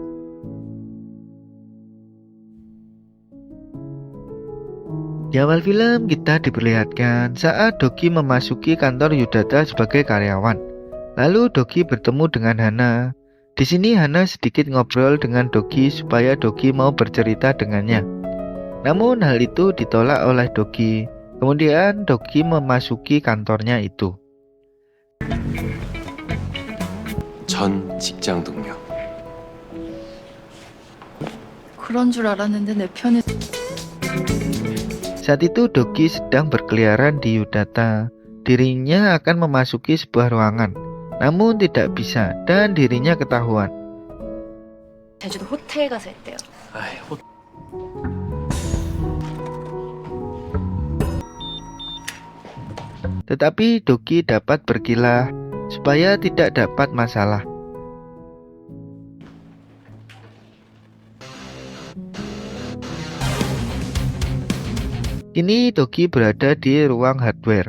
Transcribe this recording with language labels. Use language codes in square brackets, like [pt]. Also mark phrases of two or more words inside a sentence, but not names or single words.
[id] Di awal film kita diperlihatkan saat Dogi memasuki kantor Yudata sebagai karyawan. Lalu Dogi bertemu dengan Hana. Di sini Hana sedikit ngobrol dengan Dogi supaya Dogi mau bercerita dengannya. Namun hal itu ditolak oleh Dogi. Kemudian Dogi memasuki kantornya itu. [ko] 전 직장 동료. 그런 줄 알았는데 내 편에 [id] Saat itu Dogi sedang berkeliaran di Yudata. Dirinya akan memasuki sebuah ruangan, namun tidak bisa dan dirinya ketahuan. [ko] 제주도 호텔 가서 했대요. [id] Tetapi Dogi dapat berkilah supaya tidak dapat masalah. Kini Dogi berada di ruang hardware.